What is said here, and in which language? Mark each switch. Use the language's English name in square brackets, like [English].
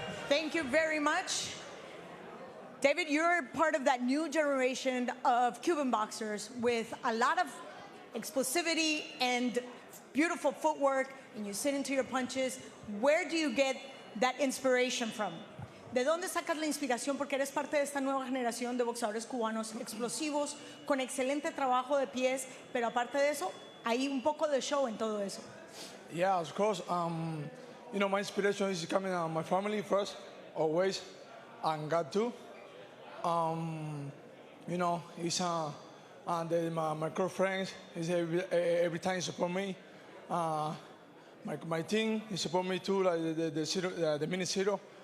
[English] Thank you very much. David, you're part of that new generation of Cuban boxers with a lot of explosivity and beautiful footwork, and you sit into your punches. Where do you get that inspiration from? [Spanish] ¿De dónde sacas la inspiración? Porque eres parte de esta nueva generación de boxeadores cubanos explosivos, con excelente trabajo de pies, pero aparte de eso, hay un poco de show en todo eso. [English] Yeah, of course. You know, my inspiration is coming out of my family first, always, and God too. You know, it's my close friends. Is every time support me. My team support me too, like the minute zero.